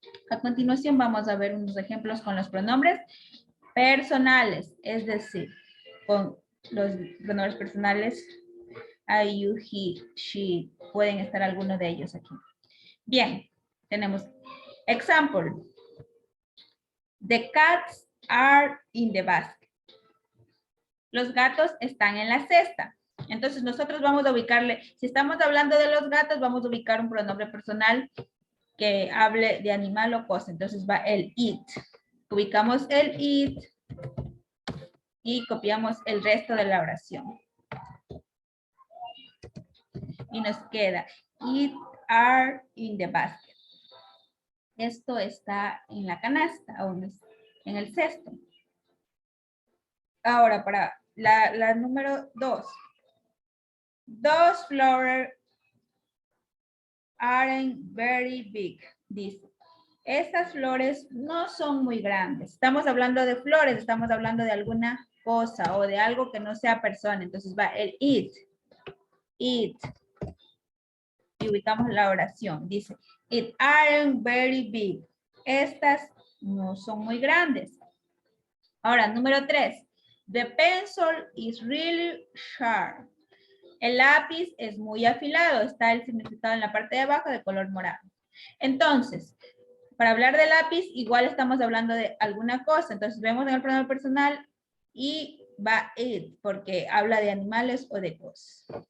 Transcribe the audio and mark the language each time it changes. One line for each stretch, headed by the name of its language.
Spanish: A continuación vamos a ver unos ejemplos con los pronombres personales, es decir, con los pronombres personales, I, you, he, she, pueden estar algunos de ellos aquí. Bien, tenemos example.
English: The cats are in the basket.
Spanish: Los gatos están en la cesta. Entonces nosotros vamos a ubicarle, si estamos hablando de los gatos, vamos a ubicar un pronombre personal que hable de animal o cosa. Entonces va el it. Ubicamos el it y copiamos el resto de la oración. Y nos queda,
English: it are in the basket.
Spanish: Esto está en la canasta, o en el cesto. Ahora, para la número 2.
English: Those flowers aren't very big, dice.
Spanish: Estas flores no son muy grandes. Estamos hablando de flores, estamos hablando de alguna cosa o de algo que no sea persona. Entonces va el it. It. Y ubicamos la oración.
English: Dice, it aren't very big.
Spanish: Estas no son muy grandes. Ahora, número 3.
English: The pencil is really sharp.
Spanish: El lápiz es muy afilado. Está el significado en la parte de abajo de color morado. Entonces, para hablar de lápiz, igual estamos hablando de alguna cosa. Entonces, vemos en el pronombre personal y va it, porque habla de animales o de cosas.